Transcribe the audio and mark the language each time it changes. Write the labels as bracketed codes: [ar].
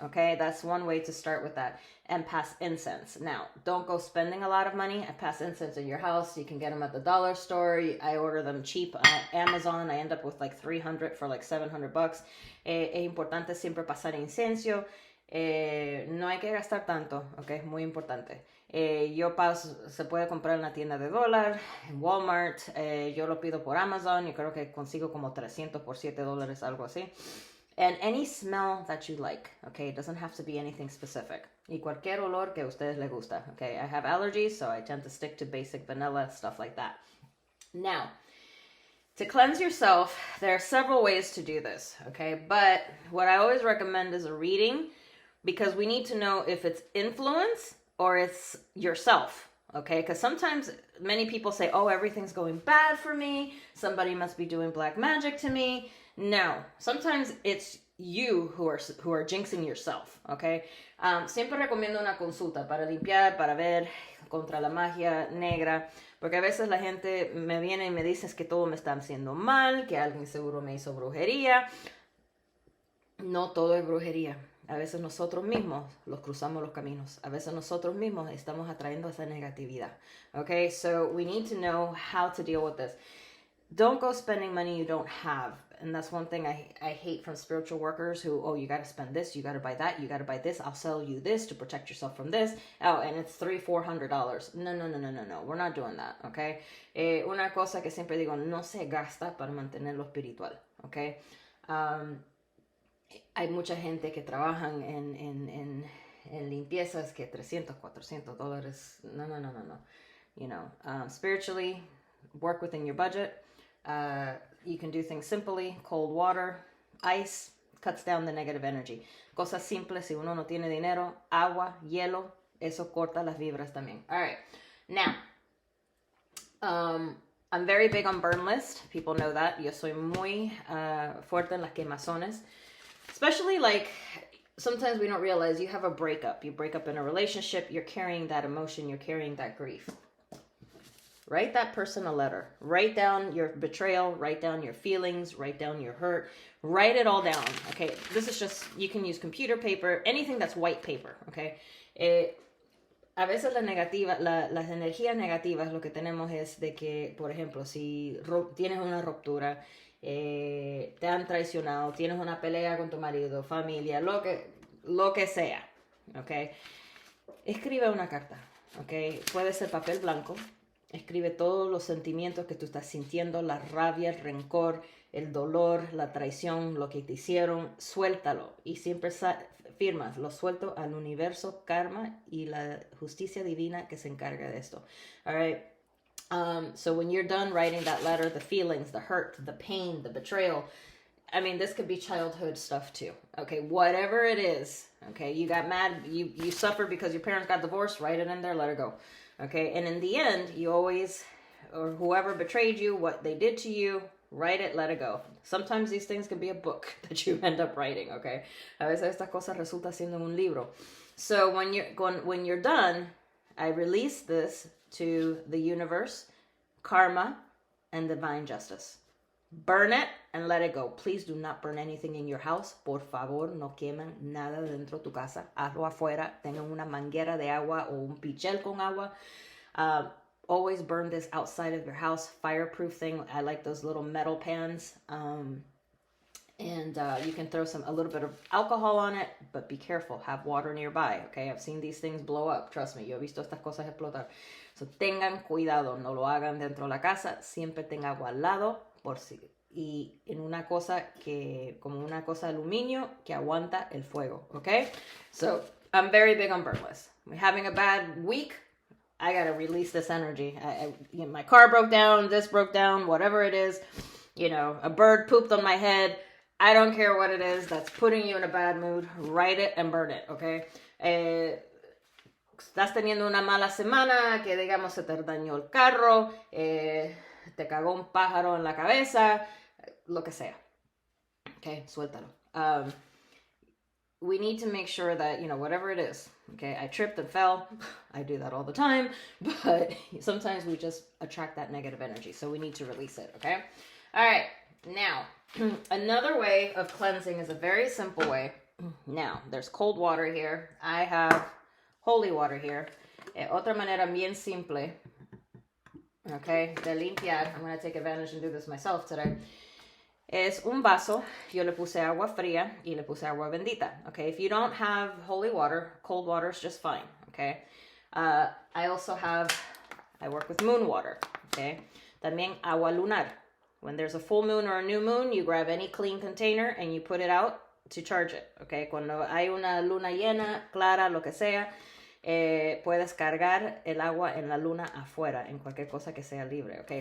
[en] Okay, that's one way to start with that. And pass incense. Now, don't go spending a lot of money. I pass incense in your house. You can get them at the dollar store. I order them cheap at Amazon. I end up with like 300 for like $700. [es] Es importante siempre pasar incienso. No hay que gastar tanto, okay? Es muy importante. Yo paso, se puede comprar en la tienda de dólar, en Walmart. Yo lo pido por Amazon. Yo creo que consigo como 300 por $7, algo así. [en] And any smell that you like, okay? It doesn't have to be anything specific. [es] Y cualquier olor que a ustedes les gusta, okay? [en] I have allergies, so I tend to stick to basic vanilla, stuff like that. Now, to cleanse yourself, there are several ways to do this, okay? But what I always recommend is a reading, because we need to know if it's influence or it's yourself, okay? Because sometimes many people say, oh, everything's going bad for me. Somebody must be doing black magic to me. No, sometimes it's you who are jinxing yourself, okay? [es] Siempre recomiendo una consulta para limpiar, para ver contra la magia negra, porque a veces la gente me viene y me dice que todo me está haciendo mal, que alguien seguro me hizo brujería. No todo es brujería. A veces nosotros mismos los cruzamos los caminos. A veces nosotros mismos estamos atrayendo esa negatividad. [en] Okay, so we need to know how to deal with this. Don't go spending money you don't have. And that's one thing I hate from spiritual workers who, oh, you got to spend this, you got to buy that, you got to buy this, I'll sell you this to protect yourself from this. Oh, and it's $300-400. No. We're not doing that, okay? [es] Una cosa que siempre digo, no se gasta para mantenerlo espiritual, okay? Hay mucha gente que trabajan en limpiezas que $300-400. No. [en] You know, spiritually, work within your budget. You can do things simply, cold water, ice, cuts down the negative energy. [es] Cosas simples, si uno no tiene dinero, agua, hielo, eso corta las vibras también. [en] All right, now, I'm very big on burn list. People know that. [es] Yo soy muy fuerte en las quemazones. [en] Especially like, sometimes we don't realize you have a breakup. You break up in a relationship, you're carrying that emotion, you're carrying that grief. Write that person a letter. Write down your betrayal, write down your feelings, write down your hurt. Write it all down, okay? This is just, you can use computer paper, anything that's white paper, okay? [es] A veces las energías negativas lo que tenemos es de que, por ejemplo, si tienes una ruptura, te han traicionado, tienes una pelea con tu marido, familia, lo que sea, okay? Escribe una carta, okay? Puede ser papel blanco. Escribe todos los sentimientos que tú estás sintiendo, la rabia, el rencor, el dolor, la traición, lo que te hicieron. Suéltalo. Y siempre firmas, lo suelto al universo, karma y la justicia divina que se encarga de esto. [en] All right. So when you're done writing that letter, the feelings, the hurt, the pain, the betrayal, I mean, this could be childhood stuff too. Okay, whatever it is. Okay, you got mad, you suffered because your parents got divorced, write it in there, let it go. Okay, and in the end, you always, or whoever betrayed you, what they did to you, write it, let it go. Sometimes these things can be a book that you end up writing, okay? [es] A veces estas cosas resulta siendo un libro. [en] So when you're done, I release this to the universe, karma, and divine justice. Burn it and let it go. Please do not burn anything in your house. [es] Por favor, no queman nada dentro de tu casa. Hazlo afuera. Tengan una manguera de agua o un pichel con agua. [en] Always burn this outside of your house. Fireproof thing. I like those little metal pans. And you can throw a little bit of alcohol on it, but be careful. Have water nearby, okay? I've seen these things blow up. Trust me, [es] yo he visto estas cosas explotar. So tengan cuidado. No lo hagan dentro de la casa. Siempre tenga agua al lado. Y en una cosa como una cosa de aluminio que aguanta el fuego, okay? [en] So, I'm very big on burn list. We're having a bad week, I gotta release this energy. My car broke down, this broke down, whatever it is, a bird pooped on my head, I don't care what it is that's putting you in a bad mood, write it and burn it, okay? [es] Estás teniendo una mala semana, que digamos se te dañó el carro, te cagó un pájaro en la cabeza, lo que sea. Okay, suéltalo. [en] We need to make sure that, whatever it is, okay, I tripped and fell. I do that all the time, but sometimes we just attract that negative energy, so we need to release it, okay? All right, now, another way of cleansing is a very simple way. Now, there's cold water here. I have holy water here. [es] Otra manera bien simple, okay, de limpiar. [en] I'm going to take advantage and do this myself today. [es] Es un vaso, yo le puse agua fría y le puse agua bendita, okay? [en] If you don't have holy water, cold water is just fine, okay? I work with moon water, okay? [es] También agua lunar. [en] When there's a full moon or a new moon, you grab any clean container and you put it out to charge it, okay? [es] Cuando hay una luna llena, clara, lo que sea, puedes cargar el agua en la luna afuera, en cualquier cosa que sea libre, okay?